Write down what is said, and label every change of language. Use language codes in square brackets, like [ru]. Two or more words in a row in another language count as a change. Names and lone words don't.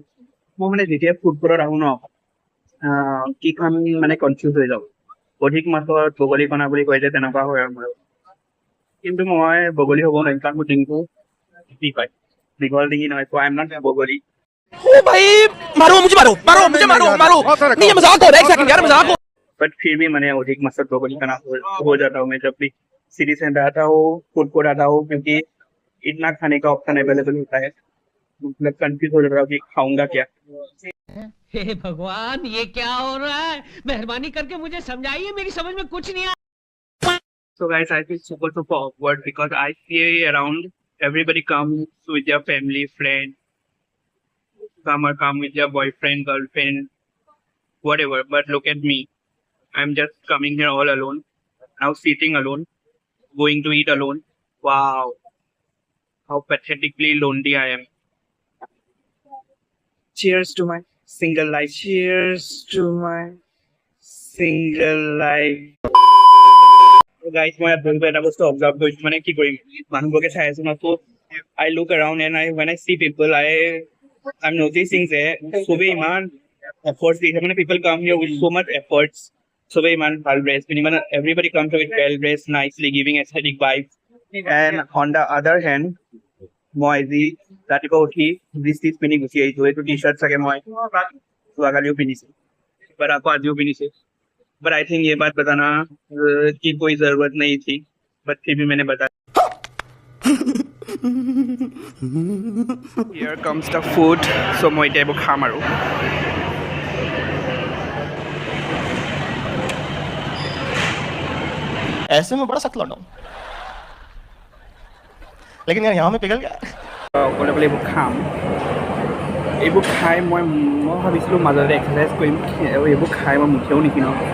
[as] মই মানে যেতিয়া [en] food courtত [as] আহো ন, কি খাম মানে কনফিউজ হৈ যাওঁ। অধিক মাছত বগলী কণা বুলি কয় যে, তেনেকুৱা হয় আৰু মোৰ। কিন্তু মই বগলী হ'ব নোৱাৰিম, কাৰণ মোৰ ডিঙিটো কি কয়, দীঘল ডিঙি নহয়, [en] so I'm not বগলী। [hi] ओ भाई मारो मुझे मारो नहीं ये मजाक हो रहा है एक सेकंड यार मजाक हो बट फिर भी मैंने अधिक मकसद बगली का नाम हो जाता हूँ मैं जब भी सिटी सेंटर आता हूँ, [en] food court [hi] आता हूँ, क्योंकि इतना खाने का [en] option available [hi] होता है। मतलब कंफ्यूज हो जाता हूँ कि खाऊंगा क्या। हे भगवान ये क्या हो रहा है। मेहरबानी करके मुझे समझाइए, मेरी समझ में कुछ नहीं आ [en] So guys, I feel super awkward because I see around everybody comes with their family, friend. Some are come with their boyfriend, girlfriend, whatever. But look at me. I'm just coming here all alone. Now sitting alone, going to eat alone. Wow. How pathetically lonely I am. Cheers to my single life. Cheers to my single life. Guys, [as] মই বন্ধু এটা বস্তু অবজার্ভ কৰিছো, মানে কি কৰিম, মানুহবোৰকে চাই আছো ন, [en] so I look around and when I see people, I'm noticing that [as] চবেই ইমান [en] efforts [as] দিছে, মানে [en] people come here with so much efforts. [as] চবেই ইমান ভাল [en] dress [as] পিন্ধি, মানে [en] everybody comes here with well dressed nicely, giving aesthetic vibes. And on the other hand, [as] মই আজি ৰাতিপুৱা উঠি জিন্স পিন্ধি গুচি আহিছো। এইটো [en] T shirt [as] চাগে মই যোৱাকালিও পিন্ধিছো, বাট আকৌ আজিও পিন্ধিছো। [en] But I think [hi] ये बात बताना की कोई जरूरत नहीं थी, but फिर भी मैंने बताया। [en] Here comes the food, so [as] মই এতিয়া এইবোৰ খাম আৰু। [hi] ऐसे में बड़ा सख्त लौटा हूं लेकिन यार यहाँ में पिघल गया [as] অকলে বোলে এইবোৰ খাম। এইবোৰ খাই মই ভাবিছিলোঁ মাজতে এক্সাৰচাইজ কৰিম, এইবোৰ খাই মই মুঠেও নিকিনো।